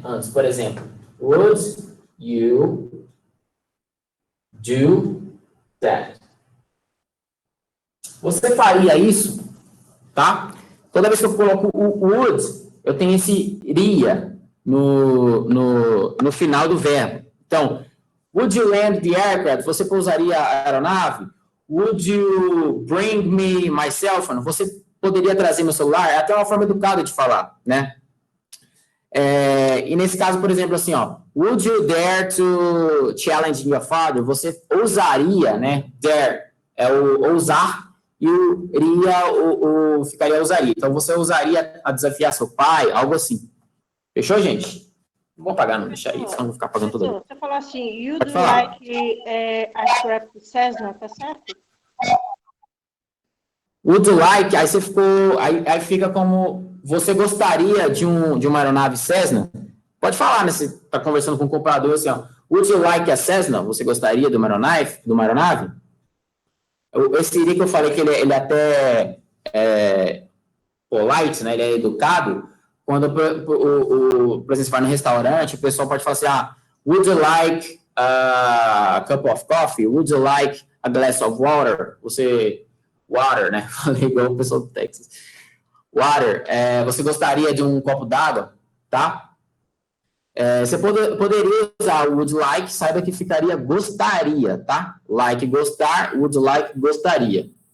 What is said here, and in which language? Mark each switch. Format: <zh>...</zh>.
<pt>Antes, por exemplo.</pt> <en>Would you do that?</en> <pt>Você faria isso? Tá? Toda vez que eu coloco o would, eu tenho esse iria no final do verbo.</pt> <en>Então, would you land the aircraft?</en> <pt>Você pousaria a aeronave?</pt> <en>Would you bring me my cell phone?</en> <pt>Você poderia trazer meu celular? É até uma forma educada de falar, né? E nesse caso, por exemplo, assim, ó,</pt> <en>would you dare to challenge your father?</en> <pt>Você ousaria, né? Dare é o ousar e o iria ficaria ousaria. Então, você ousaria a desafiar seu pai, algo assim. Fechou, gente? Não vou apagar, não deixar aí, senão eu vou ficar apagando tudo. Você falou assim,</pt> <en>you do like aircraft Cessna,</en> <pt>tá certo?</pt> <en>Would you like,</en> <pt>aí você ficou, aí fica como, você gostaria de uma aeronave Cessna? Pode falar, né? Você está conversando com o comprador assim, ó.</pt> <en>Would you like a Cessna?</en> <pt>Você gostaria de uma aeronave? Esse iria que eu falei que ele até polite, né? Ele é educado. Quando, por exemplo, você vai no restaurante, o pessoal pode falar assim,</pt> <en>would you like a cup of coffee? Would you like a glass of water? Water, né?</en> <pt>Falei igual o pessoal do Texas. Water. Você gostaria de um copo d'água? Tá? Você poderia usar o would like, saiba que ficaria gostaria, tá? Like, gostar, would like, gostaria.</pt>